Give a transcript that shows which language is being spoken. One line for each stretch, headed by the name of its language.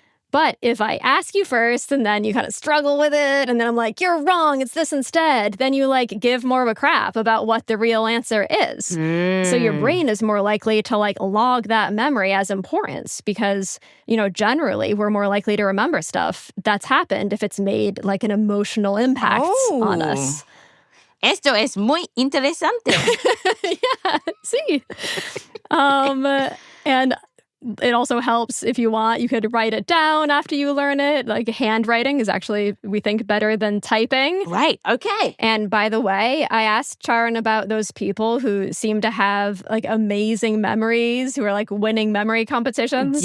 English: But if I ask you first and then you kind of struggle with it and then I'm like, you're wrong, it's this instead, then you like give more of a crap about what the real answer is. So your brain is more likely to like log that memory as importance because, generally we're more likely to remember stuff that's happened if it's made like an emotional impact on us.
Spanish: Esto es muy interesante.
English: Yeah, see. And it also helps if you want. You could write it down after you learn it. Like handwriting is actually, we think, better than typing. Right. Okay. And by the way, I asked Charan about those people who seem to have like amazing memories, who are like winning memory competitions.